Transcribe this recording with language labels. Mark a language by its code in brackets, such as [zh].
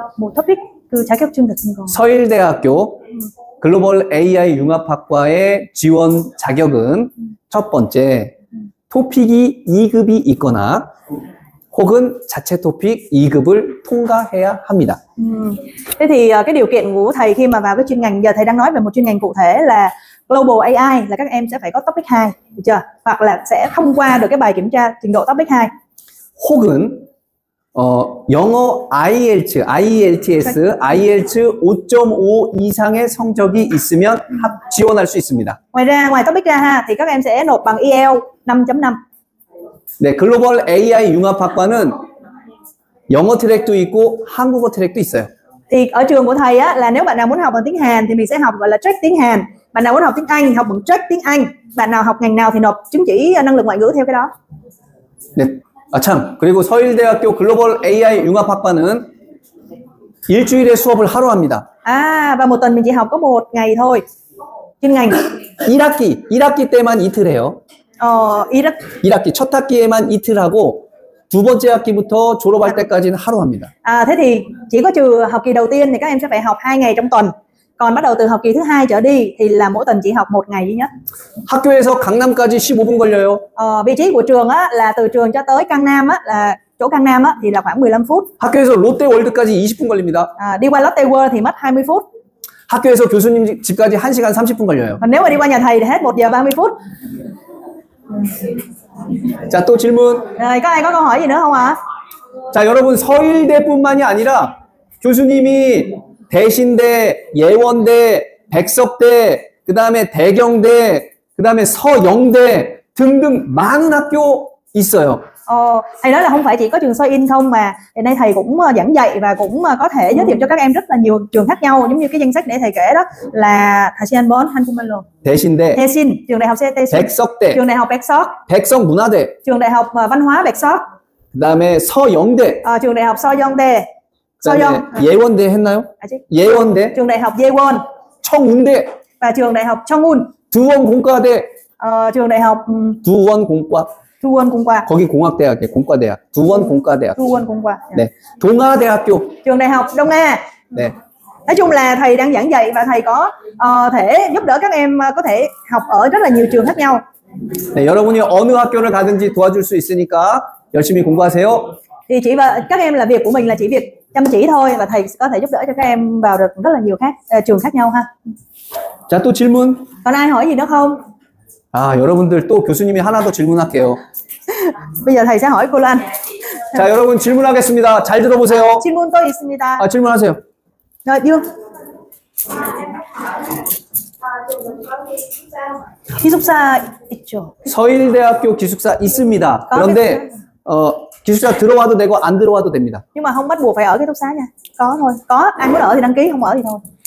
[ko] 뭐 토픽 그 자격증 같은 거. 서일대학교 글로벌 AI 융합학과의 지원 자격은 첫 번째 토픽이 2급이 있거나 혹은 자체 토픽 2급을 통과해야 합니다. [vi] Thế thì cái điều kiện của thầy khi mà vào cái chuyên ngành, giờ thầy đang nói về một chuyên ngành cụ thể là Global AI, là các em sẽ phải có topic 2, được chưa? Hoặc là sẽ thông qua được cái bài kiểm tra trình độ topic 2. [ko] 혹은 영어 IELTS, IELTS 5.5 이상의 성적이 있으면 지원할 수 있습니다. [vi] Ngoài topic ra ha, thì các em sẽ nộp bằng IELTS 5.5. [ko] 네, 글로벌 AI 융합학과는 영어 트랙도 있고 한국어 트랙도 있어요. [vi] Thì ở trường của thầy á, là nếu bạn nào muốn học bằng tiếng Hàn thì mình sẽ học gọi là track tiếng Hàn, Bạn nào muốn học tiếng Anh thì học bằng trách tiếng Anh. Bạn nào học ngành nào thì nộp chứng chỉ năng lực ngoại ngữ theo cái đó. [ko] 네. 아, 참. 그리고 서일대학교 글로벌 AI 융합학과는 일주일에 수업을 하루 합니다. [vi] Và một tuần mình chỉ học có một ngày thôi. Chuyên ngành. [ko] 1학기 때만 이틀 해요. 1학기 첫 학기에만 이틀 하고 두 번째 학기부터 졸업할 때까지는 하루 합니다. [vi] Thế thì chỉ có trừ học kỳ đầu tiên thì các em sẽ phải học 2 ngày trong tuần. Còn bắt đầu từ học kỳ thứ 2 trở đi thì là mỗi tuần chỉ học một ngày duy nhất. [ko] 학교에서 강남까지 15분 걸려요. [vi] Vị trí của trường á là từ trường cho tới Cang Nam á, là chỗ Cang Nam á thì là khoảng 15 phút. [ko] 학교에서 롯데월드까지 20분 걸립니다. [vi] Đi qua Lotte World thì mất 20 phút. [ko] 학교에서 교수님 집까지 1시간 30분 걸려요. [vi] Còn nếu mà đi qua nhà thầy thì hết 1 giờ 30 phút. [ko] 자, 또 질문. [vi] Rồi, có ai có câu hỏi gì nữa không ạ? [ko] 자, 여러분 서일대뿐만이 아니라 교수님이 대신대, 예원대, 백석대, 그 다음에 대경대, 그 다음에 서영대 등등 많은 학교 있어요. [vi] Thầy nói là không phải chỉ có trường Soi In không mà hiện nay thầy cũng giảng dạy và cũng có thể giới thiệu cho các em rất là nhiều trường khác nhau, giống như cái danh sách để thầy kể đó là Thasianbon, Hankumallo, [ko] 대신대, [vi] Tesin, trường đại học Tesin, [ko] 백석대, [vi] trường đại học Baeksok, [ko] 백석문화대, [vi] trường đại học văn hóa Baeksok, [ko] 그 다음에 서영대, [vi] trường đại học Soyeongdae, [ko] 그다음에 예원대 했나요? 예원대, [vi] trường đại học Yewon, [ko] 청운대, [vi] và trường đại học Chongun, [ko] 두원공과대, [vi] trường đại học [ko] 두원공과, [vi] Duwon-Kumwa, [ko] 거기 공학대학이에요. 공과대학. 두원공과대학. [vi] Duwon-Kumwa. [ko] 네, 동아대학교. [vi] Trường đại học Đông A. [ko] 네. [vi] Nói chung là thầy đang giảng dạy và thầy có thể giúp đỡ các em có thể học ở rất là nhiều trường khác nhau. [ko] 네, 여러분이 어느 학교를 가든지 도와줄 수 있으니까 열심히 공부하세요. [vi] Thì chỉ và các em là việc của mình là chỉ việc chăm chỉ thôi, và thầy có thể giúp đỡ cho các em vào được rất là nhiều trường khác nhau ha. [ko] 자, 또 질문. [vi] Còn ai hỏi gì nữa không? [ko] 아, 여러분들 또 교수님이 하나 더 질문할게요. [vi] Bây giờ thầy sẽ hỏi cô Lan. [ko] 자, 여러분 질문하겠습니다. 잘 들어보세요. 질문 또 있습니다. 아, 질문하세요. [vi] Rồi, Dương. [ko] 기숙사 있죠. 서일대학교 기숙사 있습니다. 그런데 기숙사 들어와도 되고 안 들어와도 됩니다. [vi] Nhưng mà không bắt buộc phải ở ký túc xá nha. Có thôi. Có, ai muốn ở thì đăng ký, không ở thì thôi.